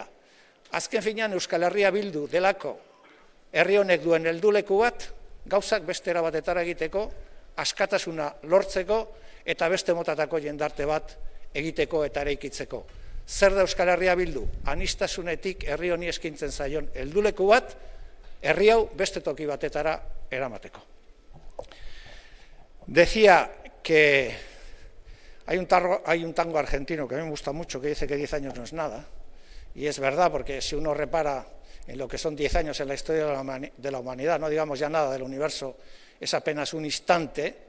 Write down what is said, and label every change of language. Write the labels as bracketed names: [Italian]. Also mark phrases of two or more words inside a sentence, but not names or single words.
[Basque] Azken finean Euskal Herria Bildu delako herri honek duen helduleku bat, gauzak beste era batetara egiteko, askatasuna lortzeko eta beste motatako jendarte bat egiteko eta eraikitzeko. Zer da Euskal Herria Bildu? Aniztasunetik herri honi eskintzen zaion helduleku bat, herri hau beste toki batetara eramateko. [Spanish] Decía que hay un tango argentino que a mí me gusta mucho que dice que 10 años no es nada, y es verdad, porque si uno repara en lo que son 10 años en la historia de la humanidad, no digamos ya nada del universo, es apenas un instante.